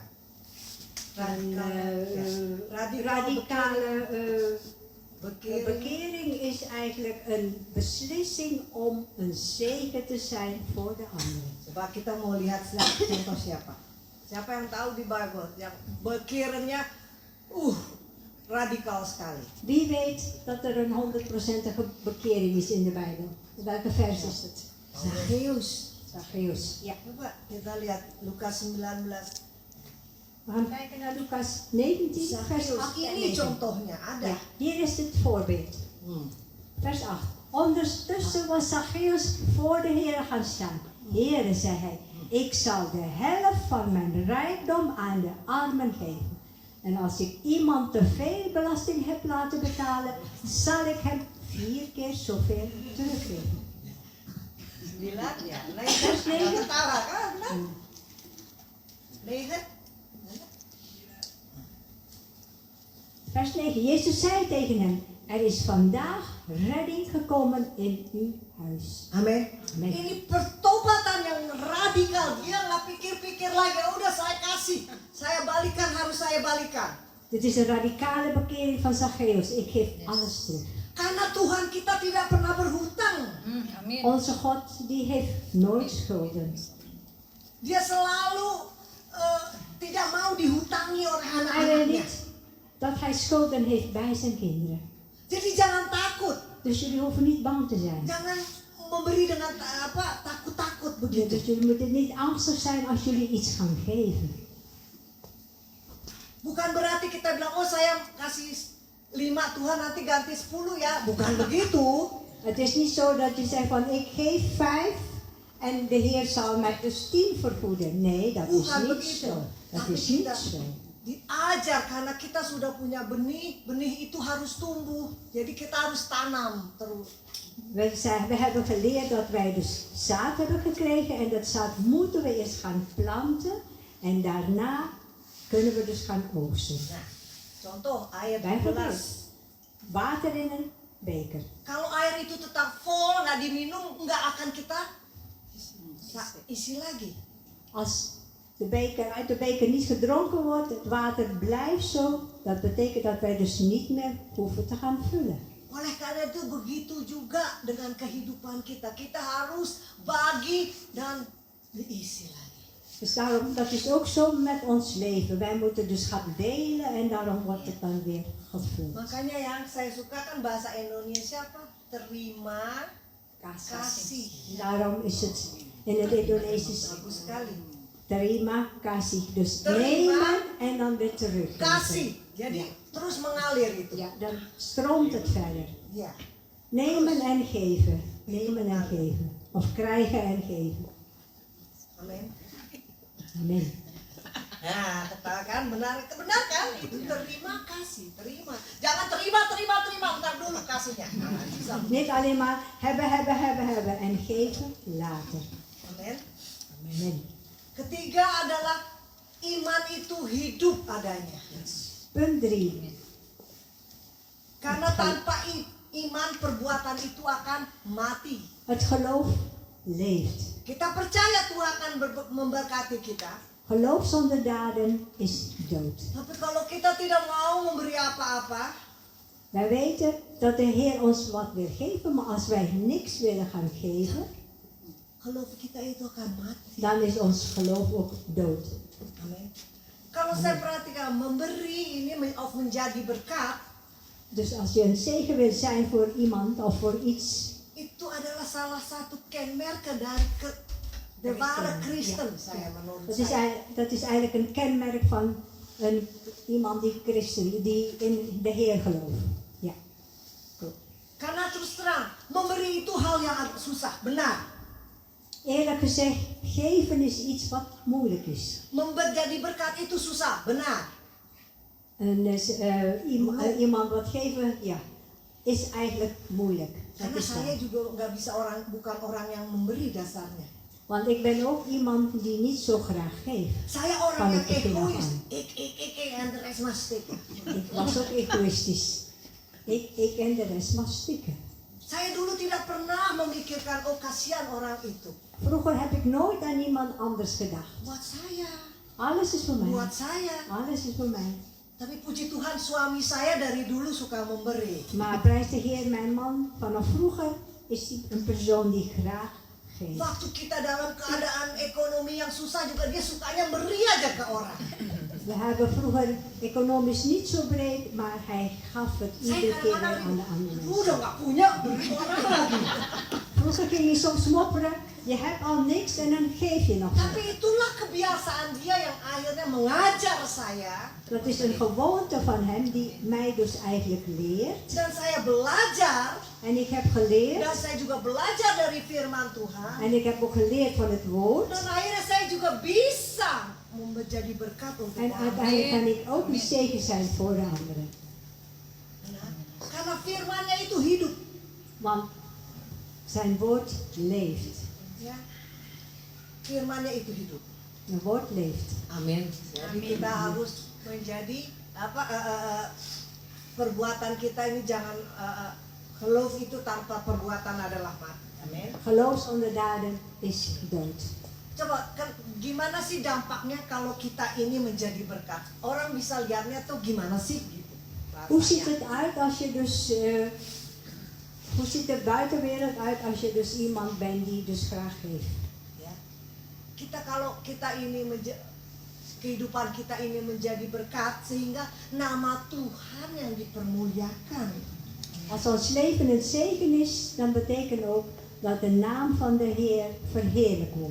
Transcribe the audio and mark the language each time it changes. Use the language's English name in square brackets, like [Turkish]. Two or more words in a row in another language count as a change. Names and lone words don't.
[Dutch] Een Radikale radicale bekering. bekering is eigenlijk een beslissing om een zegen te zijn voor de anderen. [Indonesian] Coba kita mau lihat contoh siapa? Siapa yang tahu di Bible yang bekeringnya radikal sekali? [Dutch] Wie weet dat er een 100%ige bekering is in de Bijbel? Welke vers is het? Zacchaeus. Zacchaeus. Ja. [Indonesian] Coba kita lihat Lukas 19. [Dutch] We gaan kijken naar Lucas 19, vers Zacchaeus 8 en [Indonesian] ini 9. contohnya ada. [Dutch] Ja, hier is het voorbeeld. Vers 8. Ondertussen was Zacchaeus voor de Heer gaan staan. Heere, zei hij, ik zal de helft van mijn rijkdom aan de armen geven. En als ik iemand te veel belasting heb laten betalen, zal ik hem 4 keer zoveel teruggeven. [Indonesian] 9 ya. [Dutch] Vers 9. [Indonesian] Ketawa kan? Benar? 9. [Dutch] Vers 9. Jezus zei tegen hem, er is vandaag redding gekomen in uw huis. [Indonesian] Amin. Amin. Ini pertobatan yang radikal. Dia nggak pikir-pikir lagi. Udah saya kasih. Saya balikan, harus saya balikan. [Dutch] Dit is een radicale bekering van Zacchaeus. Ik geef alles terug. [Indonesian] Karena Tuhan kita tidak pernah berhutang. Amin. [Dutch] Onze God die heeft nooit schulden. [Indonesian] Dia selalu tidak mau dihutangi oleh [Dutch] Hij wil [Indonesian] anak-anaknya. [Dutch] niet dat hij schulden heeft bij zijn kinderen. [Indonesian] Jadi jangan takut. [Dutch] Dus jullie hoeven niet bang te zijn. [Indonesian] Jangan memberi dengan takut-takut begitu. [Dutch] Dus jullie moeten niet angstig zijn als jullie iets gaan geven. [Indonesian] Bukan berarti kita bilang, oh saya kasih 5 Tuhan nanti ganti 10 ya. Bukan begitu. [Dutch] Het is niet zo dat je zegt van ik geef 5 en de Heer zal mij dus 10 vergoeden. Nee, dat is [Indonesian] Bukan [Dutch] niet [Indonesian] begitu. [Dutch] zo. Dat [Indonesian] Tapi [Dutch] is niet [Indonesian] kita [Dutch] zo. [Indonesian] diajar karena kita sudah punya benih. Benih itu harus tumbuh. Jadi kita harus tanam terus. [Dutch] We hebben geleerd dat wij dus zaad hebben gekregen en dat zaad moeten we eerst gaan planten en daarna kunnen we dus gaan oogsten. [Indonesian] Nah, contoh air di [Dutch] Bijvoorbeeld [Indonesian] gelas. [Dutch] water in een beker. [Indonesian] Kalau air itu tetap full, nggak diminum, nggak akan kita isi lagi. [Dutch] Als uit de beker niet gedronken wordt, het water blijft zo, dat betekent dat wij dus niet meer hoeven te gaan vullen. [Indonesian] Oleh karena itu begitu juga dengan kehidupan kita. Kita harus bagi dan diisi lagi. [Dutch] Dus daarom, dat is ook zo met ons leven. Wij moeten dus gaan delen en daarom wordt het dan weer gevuld. [Indonesian] Makanya yang saya suka kan bahasa Indonesia apa? Terima kasih. [Dutch] Daarom is het in het Indonesisch [Indonesian] Bagus sekali. terima kasih. [Dutch] Dus [Indonesian] Terima [Dutch] nemen en dan weer terug. [Indonesian] Kasih. Jadi terus mengalir itu. [Dutch] Ja, dan stroomt het verder. [Indonesian] Ya. [Dutch] Nemen en geven. Nemen en geven. Of krijgen en geven. [Indonesian] Amin. [Dutch] Amen. [Indonesian] Nah, katakan benar kan? Itu terima kasih, terima. Jangan terima, ntar dulu kasihnya. Nah, susah. [Dutch] Niet alleen maar hebben en geven later. [Indonesian] Amin. [Dutch] Amen. [Indonesian] Ketiga adalah iman itu hidup adanya. [Dutch] Punt 3. [Indonesian] Karena tanpa iman perbuatan itu akan mati. [Dutch] Het geloof leeft. [Indonesian] Kita percaya Tuhan akan memberkati kita. [Dutch] Geloof zonder daden is dood. [Indonesian] Tapi kalau kita tidak mau memberi apa-apa, [Dutch] Wij weten dat de Heer ons wat wil geven, maar als wij niks willen gaan geven, [Indonesian] geloof kita itu akan mati. [Dutch] dan is ons geloof ook dood. [Indonesian] Amin. Kalau saya perhatikan memberi ini of menjadi berkat, [Dutch] Dus als je een zegen wil zijn voor iemand of voor iets, [Indonesian] itu adalah salah satu kenmerken dari [Dutch] de ware Kristen, [Indonesian] saya menurut saya. [Dutch] dat is eigenlijk een kenmerk van iemand die christen, die in de Heer gelooft. Ja. Goed. [Indonesian] Karena terus terang, memberi itu hal yang susah, benar. [Dutch] Eerlijk gezegd, geven is iets wat moeilijk is. [Indonesian] Menjadi berkat itu susah, benar. [Dutch] En iemand wat geven, ja, is eigenlijk moeilijk. Dat [Indonesian] Karena [Dutch] is [Indonesian] saya [Dutch] waar. [Indonesian] juga nggak bisa bukan orang yang memberi dasarnya. [Dutch] Want ik ben ook iemand die niet zo graag geeft. [Indonesian] Saya orang [Dutch] Van [Indonesian] yang [Dutch] het begin af [Indonesian] egoïs. [Dutch] aan. Ik en de rest maar stikken. Ik was ook egoïstisch. Ik en de rest mag stikken. [Indonesian] Saya dulu tidak pernah memikirkan, oh kasihan orang itu. [Dutch] Vroeger heb ik nooit aan iemand anders gedacht. [Indonesian] Buat saya, [Dutch] Alles is voor mij. [Indonesian] buat saya. [Dutch] Alles is voor mij. [Indonesian] Tapi puji Tuhan suami saya dari dulu suka memberi. [Dutch] Maar prijs de Heer, mijn man, vanaf vroeger is hij een persoon die graag geeft. [Indonesian] Waktu kita dalam keadaan ekonomi yang susah juga dia sukanya beri aja ke orang. [Dutch] We hebben vroeger economisch niet zo breed, maar hij gaf het [Indonesian] Saya [Dutch] iedere keer weer [Indonesian] kadang-kadang [Dutch] aan de andere [Indonesian] udah [Dutch] mensen. [Indonesian] nggak punya beri orang lagi. [Dutch] Vroeger ging je soms mopperen, je hebt al niks en dan geef je nog [Indonesian] Tapi [Dutch] wat. [Indonesian] itulah kebiasaan dia yang akhirnya mengajar saya. [Dutch] Dat is een gewoonte van hem die mij dus eigenlijk leert. [Indonesian] Dan saya belajar. [Dutch] En ik heb geleerd, [Indonesian] Dan saya juga belajar dari firman Tuhan. [Dutch] en ik heb ook geleerd van het woord. [Indonesian] Dan akhirnya saya juga bisa menjadi berkat untuk [Dutch] En [Indonesian] orang. [Dutch] uiteindelijk kan ik ook een zegen zijn voor de anderen. [Indonesian] Nah, karena firmannya itu hidup. [Dutch] Want zijn woord leeft. [Indonesian] Ya. Firmannya itu hidup. [Dutch] Een woord leeft. [Indonesian] Amin. Jadi kita harus menjadi perbuatan kita ini jangan geloof itu tanpa perbuatan adalah mati. Amin. [Dutch] Geloof zonder daden is dood. [Indonesian] Coba gimana sih dampaknya kalau kita ini menjadi berkat? Orang bisa lihatnya tuh gimana sih gitu. [Dutch] Hoe ziet het uit als je dus, hoe ziet de buitenwereld uit als je dus iemand bent die dus graag geeft? [Indonesian] Ya. Kalau kita ini kehidupan kita ini menjadi berkat sehingga nama Tuhan yang dipermuliakan. [Dutch] Als ons leven een zegen is, dan betekent ook dat de naam van de Heer verheerlijk wordt.